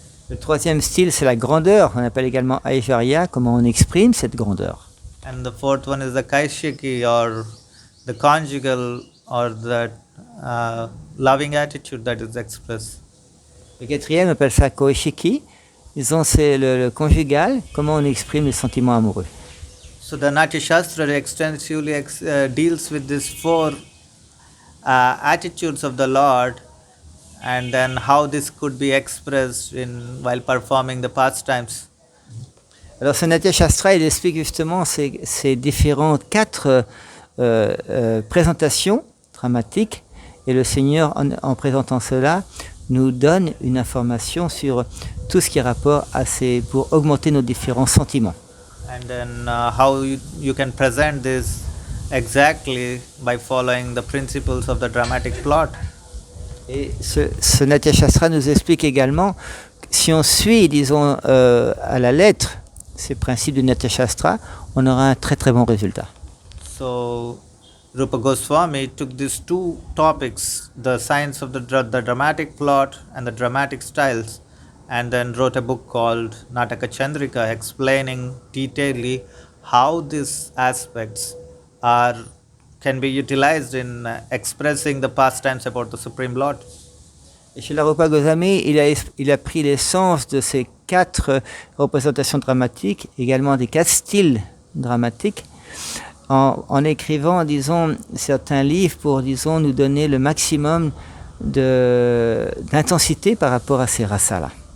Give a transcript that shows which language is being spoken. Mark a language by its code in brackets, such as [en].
[fr] Le troisième style, c'est la grandeur, on appelle également Aishwarya, comment on exprime cette grandeur. [en] And the fourth one is the Kaishiki or the conjugal or the loving attitude that is expressed. [fr] Le quatrième, on appelle ça Koishiki, disons, c'est le conjugal, comment on exprime les sentiments amoureux. [en] So the Natya sastra extensively deals with these four attitudes of the Lord and then how this could be expressed while performing the pastimes. [fr] Alors ce Natya sastra, il explique justement ces différentes quatre présentations dramatiques et le Seigneur, en présentant cela, nous donne une information sur tout ce qui est rapport à pour augmenter nos différents sentiments. [en] And then how you can present this exactly by following the principles of the dramatic plot. [fr] Et ce Natya sastra nous explique également, si on suit, disons, à la lettre ces principes du Natya sastra, on aura un très très bon résultat. [en] So Rupa Goswami took these two topics, the science of the dramatic plot and the dramatic styles, and then wrote a book called Nataka Chandrika explaining detailedly how these aspects can be utilized in expressing the pastimes about the Supreme Lord. [fr] Et Srila Rupa Goswami, il a pris l'essence de ces 4 représentations dramatiques, également des 4 styles dramatiques, en écrivant, disons, certains livres pour, disons, nous donner le maximum d'intensité par rapport à ces rasas-là.